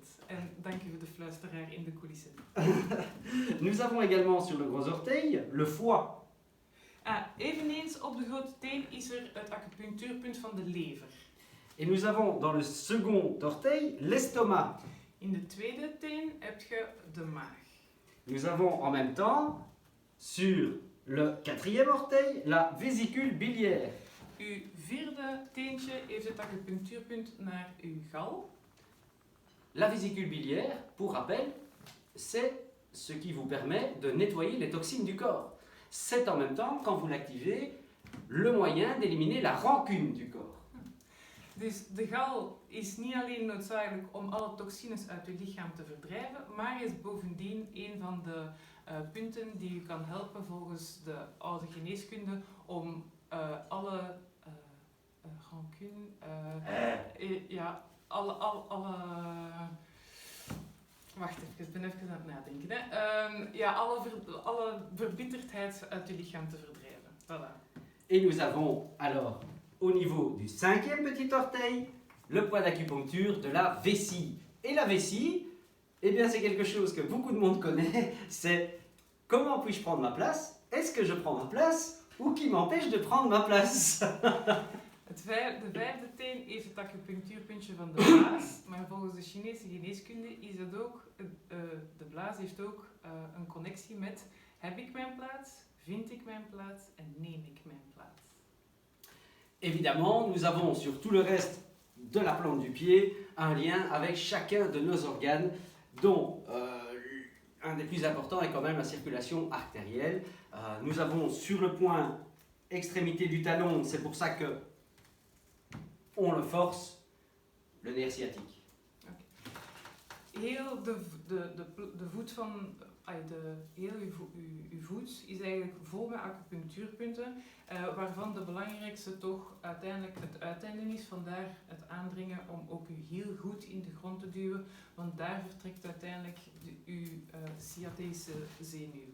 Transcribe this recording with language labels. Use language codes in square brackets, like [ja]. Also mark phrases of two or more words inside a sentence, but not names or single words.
[nl] En dank u voor de fluisteraar in de coulissen. [fr] Nous avons également sur le gros orteil le foie. [nl] Eveneens op de grote teen is er het acupunctuurpunt van de lever. [fr] Et nous avons dans le second orteil l'estomac. [nl] In de tweede teen heb je de maag. [fr] Nous avons en même temps sur le quatrième orteil la vésicule biliaire. [nl] Uw vierde teentje heeft het acupunctuurpunt naar uw gal. [fr] La vésicule biliaire, pour rappel, c'est ce qui vous permet de nettoyer les toxines du corps. C'est en même temps, quand vous l'activez, le moyen d'éliminer la rancune du corps. [nl] Dus de gal is niet alleen noodzakelijk om alle toxines uit uw lichaam te verdrijven, maar is bovendien een van de punten die u kan helpen volgens de oude geneeskunde om alle rancune, wacht even, ik ben even aan het nadenken. Hè. Alle verbitterdheid uit uw lichaam te verdrijven. [fr] Voilà. Et nous avons alors au niveau du cinquième petit orteil le point d'acupuncture de la vessie. Et la vessie, eh bien c'est quelque chose que beaucoup de monde connaît, c'est comment puis-je prendre ma place? Est-ce que je prends ma place? Ou qui m'empêche de prendre ma place? [nl] De vijfde teen heeft het acupunctuurpuntje van de blaas, maar volgens de Chinese geneeskunde is het ook, de blaas heeft ook een connectie met heb ik mijn plaats, vind ik mijn plaats en neem ik mijn plaats. [fr] Évidemment, nous avons sur tout le reste de la plante du pied un lien avec chacun de nos organes, dont un des plus importants est quand même la circulation artérielle. Nous avons sur le point extrémité du talon, c'est pour ça que on le force, le nerf sciatique. Okay. [nl] Heel de voet van, heel uw voet is eigenlijk vol met acupunctuurpunten, waarvan de belangrijkste toch uiteindelijk het uiteinde is. Vandaar het aandringen om ook uw hiel goed in de grond te duwen, want daar vertrekt uiteindelijk uw sciatische zenuw.